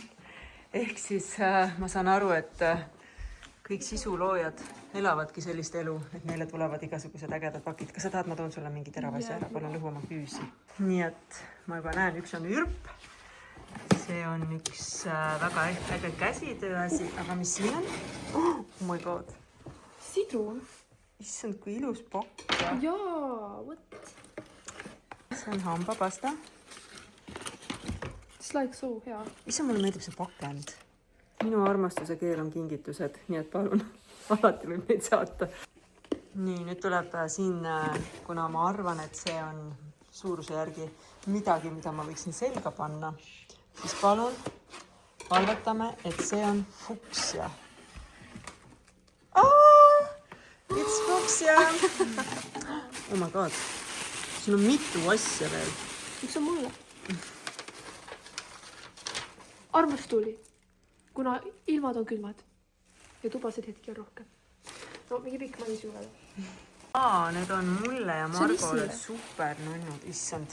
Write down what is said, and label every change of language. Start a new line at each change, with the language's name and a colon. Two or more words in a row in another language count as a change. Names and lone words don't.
Estonian: Ehk siis ma saan aru, et kõik sisuloojad elavadki sellist elu, et neile tulevad igasugused ägedad pakid. Kas sa tahad, ma toon sulle mingi teravasi ära, palun lõhu oma küüsi. Nii et ma juba näen, üks on ürp. See on üks väga äge käsitööasi, aga mis siin on?
English: Oh my god.
Estonian: Sidrun. Issand, kui ilus pakk. Jaa, võt. See on hambapasta.
English: It's like so hea.
Estonian: Issand, mulle meeldib see pakend. Minu armastuse keel on kingitused, nii et palun, alati võib neid saata. Nii, nüüd tuleb siin, kuna ma arvan, et see on suuruse järgi midagi, mida ma võiksin selga panna, siis palun arvatame, et see on fuksia.
English: It's fuksia! Oh my god,
Estonian: siin on mitu asja veel. Miks on mulle? Armas tuli. Kuna ilmad on külmad ja tubasid hetki on rohkem. No, mingi pikk mais juurde. Need on mulle ja Margole super nunnud, issand.